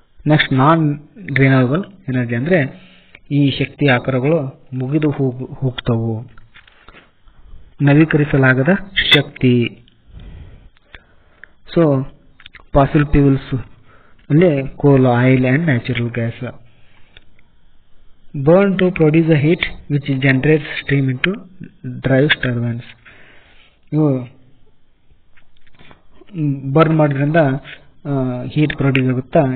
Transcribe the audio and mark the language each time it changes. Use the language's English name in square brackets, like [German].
[Kannada] Next ನಾನ್ renewable energy. ಅಂದ್ರೆ ಈ ಶಕ್ತಿ ಆಕಾರಗಳು ಮುಗಿದು ಹೋಗ್ತವು. ನವೀಕರಿಸಲಾಗದ ಶಕ್ತಿ. [English] so fossil fuels [Kannada] ಅಲ್ಲಿ [English] Coal, oil and natural gas. Burn to produce a heat which generates steam into drives turbines. [Kannada] ಇವು burn ಮಾಡೋದ್ರಿಂದ heat produce ಆಗುತ್ತಾ.